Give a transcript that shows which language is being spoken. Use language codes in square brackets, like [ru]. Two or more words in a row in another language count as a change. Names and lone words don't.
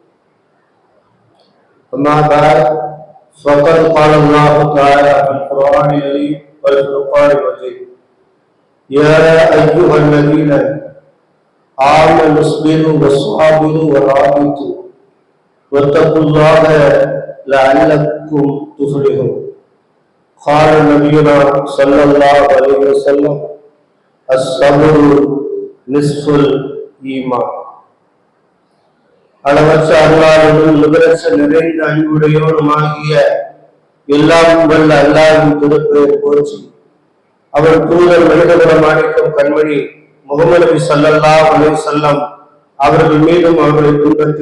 [ar] أما بعد فقد قال الله تعالى في القرآن الكريم والفرقان المجيد: يا أيها الذين آمنوا اصبروا وصابروا ورابطوا واتقوا الله لعلكم تفلحون. قال نبينا صلى الله عليه وسلم: الصبر نصف الإيمان. [ta] அளவற்ற அருளாளனும் நிகரற்ற நிறைந்த அன்புடையோனுமாகிய எல்லாம் வல்ல அல்லாஹ்வின் திருப்பெயர் போற்றி அவர் தூதர் மனிதகுலம் மாணிக்கம் கண்மணி முகமது நபி [ar] صلى الله عليه وسلم [ta] அவர்கள் மீதும் அவர்களை பின்பற்றி